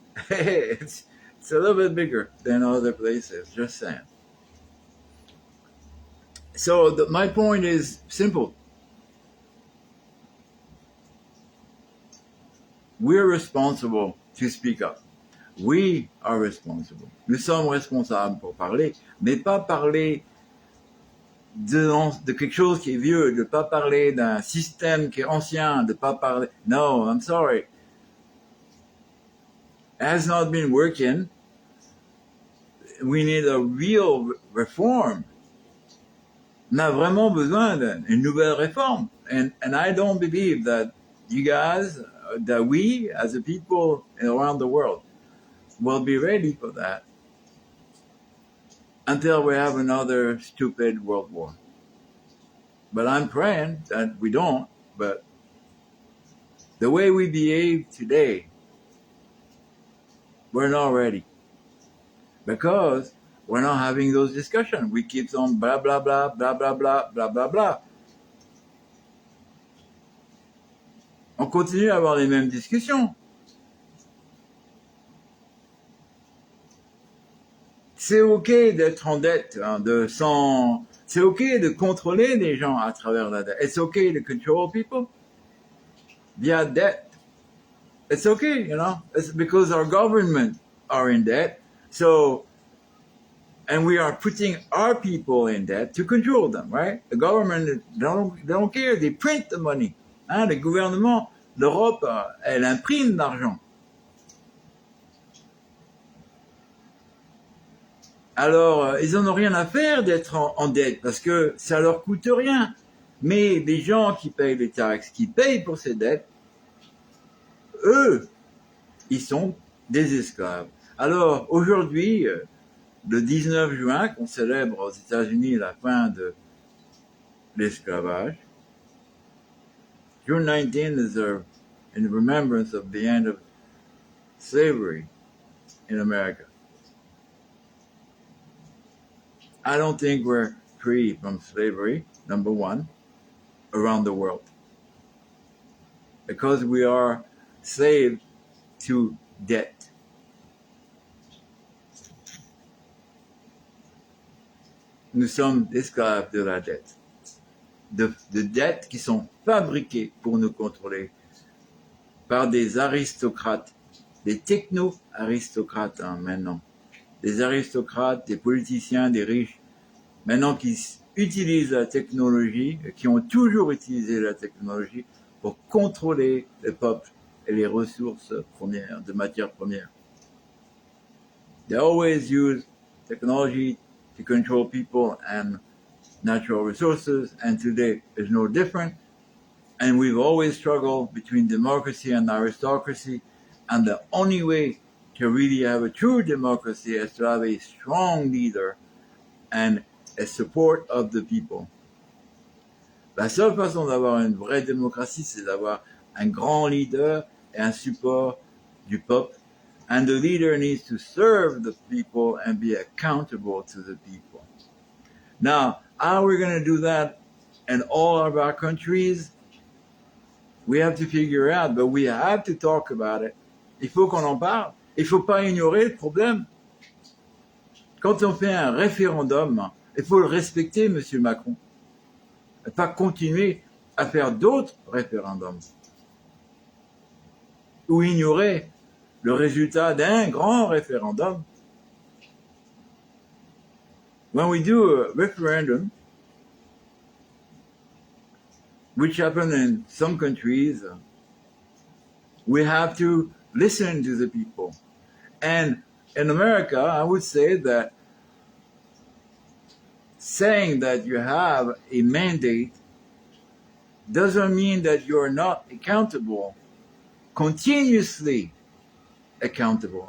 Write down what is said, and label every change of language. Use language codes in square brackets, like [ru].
[en] it's a little bit bigger than other places, just saying. So my point is simple. We're responsible to speak up. We are responsible. [fr] Nous sommes responsables pour parler, mais pas parler de quelque chose qui est vieux, de pas parler d'un système qui est ancien, de pas parler... [en] No, I'm sorry. It has not been working. We need a real reform. [fr] On a vraiment besoin d'une nouvelle réforme. [en] And I don't believe that you guys, that we as a people around the world will be ready for that until we have another stupid world war. But I'm praying that we don't, but the way we behave today, we're not ready. Because we're not having those discussions. We keep on blah, blah, blah, blah, blah, blah, blah, blah, blah. [fr] On continue à avoir les mêmes discussions. C'est OK d'être en dette, hein, c'est OK de contrôler les gens à travers la dette. [en] It's OK to control people via debt. It's OK, you know. It's because our government are in debt. So, and we are putting our people in debt to control them, right? The government, they don't care. They print the money. [fr] Hein, le gouvernement, l'Europe, elle imprime l'argent. Alors, ils n'en ont rien à faire d'être en dette parce que ça leur coûte rien. Mais les gens qui payent les taxes, qui payent pour ces dettes, eux, ils sont des esclaves. Alors, aujourd'hui, le 19 juin, qu'on célèbre aux États-Unis la fin de l'esclavage, [en] June 19 is in remembrance of the end of slavery in America. I don't think we're free from slavery, number one, around the world. Because we are slaves to debt. [fr] Nous sommes esclaves de la dette. De dettes qui sont fabriquées pour nous contrôler par des aristocrates, des techno-aristocrates maintenant. Des aristocrates, des politiciens, des riches, maintenant qui utilisent la technologie, qui ont toujours utilisé la technologie pour contrôler le peuple et les ressources premières, de matières premières. [en] They always use technology to control people and natural resources, and today is no different. And we've always struggled between democracy and aristocracy, and the only way to really have a true democracy is to have a strong leader and a support of the people. [fr] La seule façon d'avoir une vraie démocratie, c'est d'avoir un grand leader et un support du peuple. [en] And the leader needs to serve the people and be accountable to the people. Now, how are we going to do that in all of our countries? We have to figure out, but we have to talk about it. [fr] Il faut qu'on en parle. Il ne faut pas ignorer le problème. Quand on fait un référendum, il faut le respecter, Monsieur Macron. Et pas continuer à faire d'autres référendums. Ou ignorer le résultat d'un grand référendum. [en] When we do a referendum, which happen in some countries, we have to listen to the people. And in America, I would say that saying that you have a mandate doesn't mean that you're not accountable, continuously accountable.